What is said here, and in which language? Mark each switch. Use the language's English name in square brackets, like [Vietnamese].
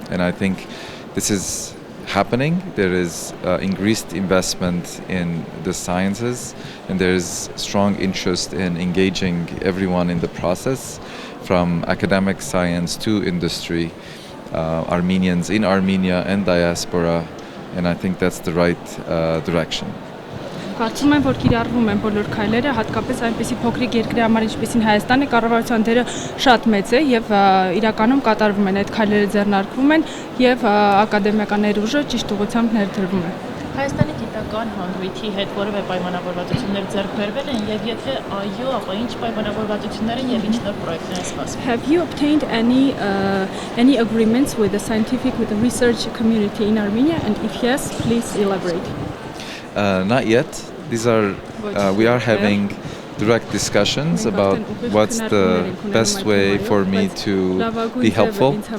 [English] And I think this is happening. There is increased investment in the sciences, and there is strong interest in engaging everyone in the process, from academic science to industry, Armenians in Armenia and diaspora, and I think that's the right direction. [Armenian] Կարծում եմ, որ կիրառվում են բոլոր քայլերը, հատկապես այնպիսի փոքրիկ երկրի համար, ինչպիսին Հայաստանը, կառավարության դերը շատ մեծ է եւ իրականում կատարվում են այդ քայլերը, ձեռնարկվում են եւ ակադեմիական ներուժը ճիշտ ուղղությամբ ներդրվում է։ Հայաստանի գիտական հանգույցի հետ որևէ պայմանավորվածություններ ձեռք բերվել են եւ եթե այո, ապա ինչ պայմանավորվածություններ են եւ ինչ նոր պրոյեկտներ են սպասվում։ [English] Have you obtained any agreements with the scientific, with the research community in Armenia, and if yes, please elaborate. Not yet. We are having direct discussions about what's the best way for me to be helpful.